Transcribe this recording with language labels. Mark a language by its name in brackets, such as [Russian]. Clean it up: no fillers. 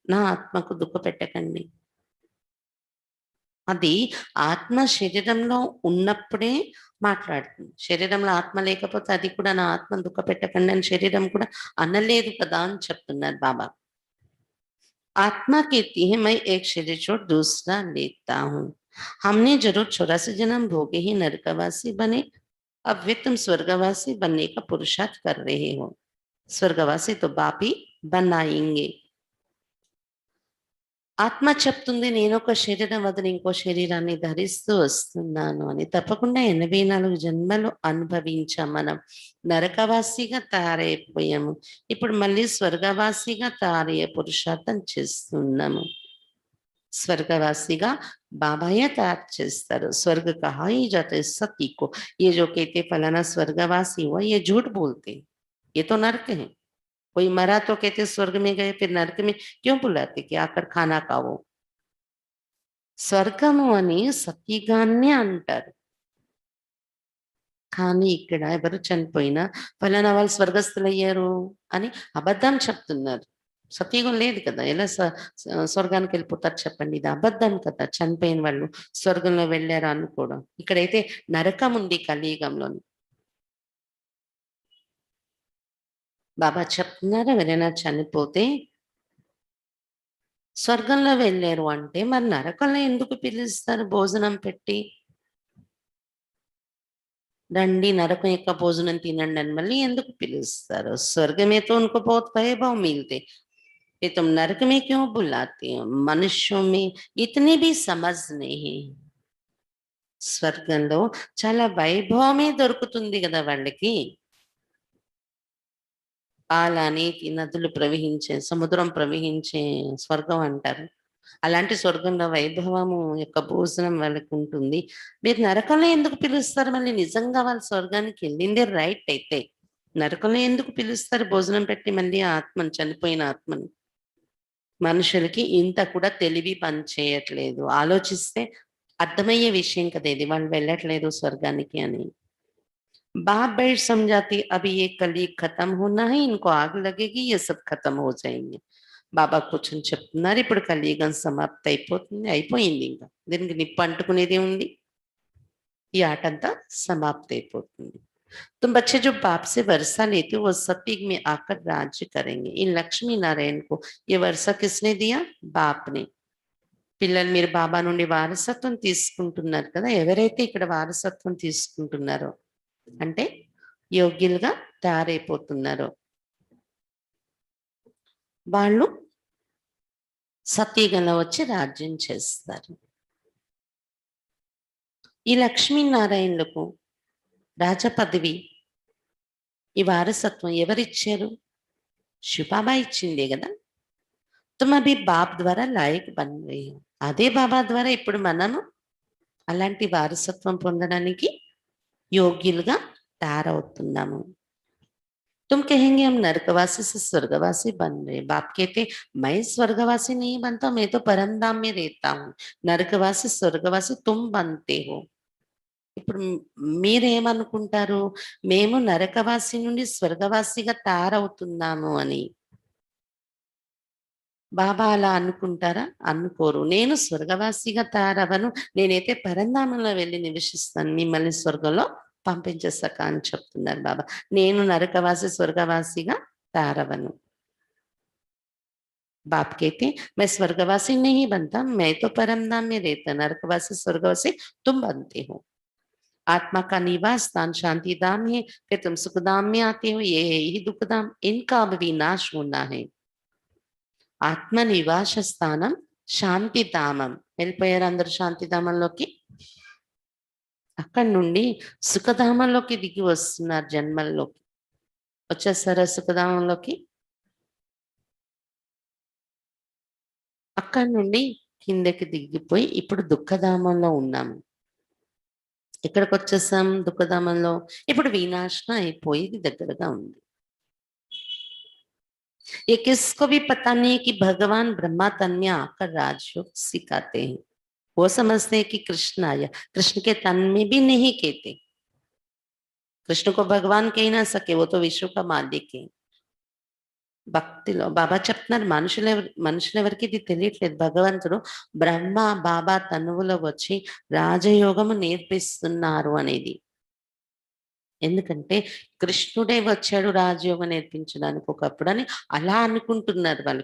[Telugu] నా ఆత్మకు దుఃఖ పెట్టకండి. అది ఆత్మ శరీరంలో ఉన్నప్పుడే మాట్లాడుతుంది. శరీరంలో ఆత్మ లేకపోతే అది కూడా నా ఆత్మ దుఃఖ పెట్టకండి అని శరీరం కూడా అనలేదు కదా అని చెప్తున్నారు బాబా. [Hindi] आत्मा कहती है मैं एक शरीर छोड़ दूसरा लेता हूँ. हमने जरूर 84 जन्म भोगे ही नरकवासी बने, अब वे तुम स्वर्गवासी बनने का पुरुषार्थ कर रहे हो. స్వర్గవాసి తో బాపి బన్నాయింగే. [Telugu] ఆత్మ చెప్తుంది నేను ఒక శరీరం వదిలి ఇంకో శరీరాన్ని ధరిస్తూ వస్తున్నాను అని. తప్పకుండా 84 జన్మలు అనుభవించాం మనం. నరకవాసిగా తయారైపోయాము. ఇప్పుడు మళ్ళీ స్వర్గవాసిగా తయారయ్యే పురుషార్థం చేస్తున్నాము. స్వర్గవాసిగా బాబాయే తయారు చేస్తారు. [Hindi] स्वर्ग कहा ही जाता है सती को. ये जो कहते फलाना स्वर्गवासी हुआ, ये झूठ बोलते. ये तो नरक है. कोई मरा तो कहते स्वर्ग में गए, फिर नरक में क्यों बुलाते कि आकर खाना खाओ. [Telugu] స్వర్గము అని సతీగాన్నే అంటారు. కానీ ఇక్కడ ఎవరు చనిపోయినా ఫలానా వాళ్ళు స్వర్గస్థులయ్యారు అని అబద్ధం చెప్తున్నారు. సతీగం లేదు కదా, ఎలా స్వర్గానికి వెళ్ళిపోతారు చెప్పండి. ఇది అబద్ధం కదా. చనిపోయిన వాళ్ళు స్వర్గంలో వెళ్ళారు అనుకోవడం. ఇక్కడైతే నరకం ఉంది కలియుగంలోని. బాబా చెప్తున్నారు ఎవరైనా చనిపోతే స్వర్గంలో వెళ్ళారు అంటే మరి నరకంలో ఎందుకు పిలుస్తారు భోజనం పెట్టి? రండి నరకం యొక్క భోజనం తినండి అని మళ్ళీ ఎందుకు పిలుస్తారు? [Hindi] स्वर्ग में तो उनको बहुत वैभव मिलते, ये तुम नरक में क्यों बुलाते हो? मनुष्यों में इतनी भी समझ नहीं. [Telugu] స్వర్గంలో చాలా వైభవమే దొరుకుతుంది కదా వాళ్ళకి. పాల నీతి నదులు ప్రవహించే సముద్రం ప్రవహించే స్వర్గం అంటారు. అలాంటి స్వర్గంలో వైభవము యొక్క భోజనం వాళ్ళకి ఉంటుంది. మీరు నరకంలో ఎందుకు పిలుస్తారు? మళ్ళీ నిజంగా వాళ్ళు స్వర్గానికి వెళ్ళిందే రైట్ అయితే నరకంలో ఎందుకు పిలుస్తారు భోజనం పెట్టి మళ్ళీ ఆత్మను, చనిపోయిన ఆత్మను? మనుషులకి ఇంత కూడా తెలివి పనిచేయట్లేదు. ఆలోచిస్తే అర్థమయ్యే విషయం కదా ఇది. వాళ్ళు వెళ్ళట్లేదు స్వర్గానికి అని. [Hindi] बाप बैठ समझाती अभी ये कलयुग खत्म होना है, इनको आग लगेगी, ये सब खत्म हो जाएंगे. [Telugu] బాబా కూర్చొని చెప్తున్నారు ఇప్పుడు కలియుగం సమాప్తి అయిపోతుంది, అయిపోయింది. ఇంకా దీనికి నిప్పు అంటుకునేది ఉంది. ఈ ఆట అంతా సమాప్తి అయిపోతుంది. [Hindi] तुम बच्चे जो बाप से वर्षा लेते हो वो सतयुग में आकर राज्य करेंगे. इन लक्ष्मी नारायण को ये वर्षा किसने दिया? बाप ने. [Telugu] పిల్లలు మీరు బాబా నుండి వారసత్వం తీసుకుంటున్నారు కదా, ఎవరైతే ఇక్కడ వారసత్వం తీసుకుంటున్నారో అంటే యోగ్యులుగా తయారైపోతున్నారో వాళ్ళు సత్యుగంలో వచ్చి రాజ్యం చేస్తారు. ఈ లక్ష్మీనారాయణులకు రాజ పదవి, ఈ వారసత్వం ఎవరిచ్చారు? శివబాబా ఇచ్చిందే కదా. [Hindi] తుమ్ అభి బాప్ ద్వారా లాయక్ బన్ రహే హో. [Telugu] అదే బాబా ద్వారా ఇప్పుడు మనము అలాంటి వారసత్వం పొందడానికి యోగ్యులుగా తయారవుతున్నాము. [Hindi] तुम कहेंगे हम नरकवासी से स्वर्गवासी बन रहे. बाप कहते मैं स्वर्गवासी नहीं बनता, मैं तो परमधाम में रहता हूँ. नरकवासी स्वर्गवासी तुम बनते हो. [Telugu] ఇప్పుడు మీరేమనుకుంటారు? మేము నరకవాసి నుండి స్వర్గవాసిగా తయారవుతున్నాము అని. బాబా అలా అనుకుంటారా? అనుకోరు. నేను స్వర్గవాసిగా తయారవను, నేనైతే పరంధామంలో వెళ్ళి నివసిస్తాను, మిమ్మల్ని స్వర్గంలో పంపించేస్తాక అని చెప్తున్నారు బాబా. నేను నరకవాసి స్వర్గవాసిగా తయారవను. [Hindi] बाप कहते मैं स्वर्गवासी नहीं बनता, मैं तो परम धाम में रहता. नरकवासी स्वर्गवासी तुम बनते हो. आत्मा का निवास स्थान शांति धाम है, फिर तुम सुख धाम में आते हो, ये है ही दुख धाम. इनका अब विनाश होना है. [Telugu] ఆత్మ నివాస స్థానం శాంతిధామం. వెళ్ళిపోయారు అందరు శాంతిధామంలోకి. అక్కడి నుండి సుఖధామంలోకి దిగి వస్తున్నారు, జన్మల్లోకి వచ్చేస్తారా సుఖధామంలోకి. అక్కడి నుండి కిందకి దిగిపోయి ఇప్పుడు దుఃఖధామంలో ఉన్నాము. ఇక్కడికి వచ్చేసాం దుఃఖధామంలో. ఇప్పుడు వినాశనం అయిపోయి దగ్గరగా ఉంది. [Hindi] ये किसको भी पता नहीं कि भगवान ब्रह्मा तन में आकर राजयोग सिखाते हैं. वो समझते हैं कि कृष्ण आया, कृष्ण के तन में भी नहीं कहते. कृष्ण को भगवान कह ना सके, वो तो विश्व का मालिक है. [Telugu] భక్తిలో బాబా చెప్తున్నారు మనుషులెవరికి ఇది తెలియట్లేదు. భగవంతుడు బ్రహ్మ బాబా తనువులో వచ్చి రాజయోగము నేర్పిస్తున్నారు అనేది. ఎందుకంటే కృష్ణుడే వచ్చాడు రాజయోగం నేర్పించడానికి ఒకప్పుడు అని అలా అనుకుంటున్నారు వాళ్ళు.